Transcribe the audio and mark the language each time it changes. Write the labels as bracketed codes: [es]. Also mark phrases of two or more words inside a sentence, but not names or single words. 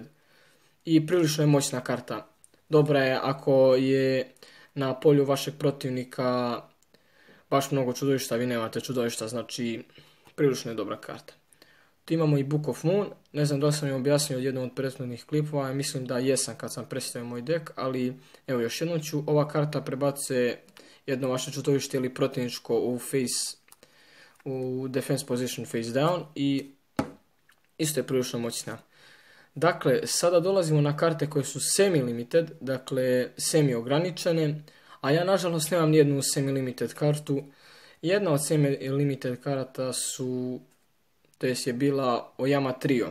[bs] I prilično je moćna karta. Dobra je ako je na polju vašeg protivnika baš mnogo čudovišta, vi nemate čudovišta, znači prilično je dobra karta. Tu imamo i Book of Moon, ne znam da li sam je objasnio od jednom od prethodnih klipova, mislim da jesam kad sam predstavio moj deck, ali evo još jednom ću, ova karta prebacuje jedno vaše čudovište ili protivničko u [en] defense position face down [bs] i isto je prilično moćna. Dakle, sada dolazimo na karte koje su semi-limited, dakle semi-ograničene, a ja nažalost nemam nijednu semi-limited kartu. Jedna od semi-limited karata je bila Oyama Trio.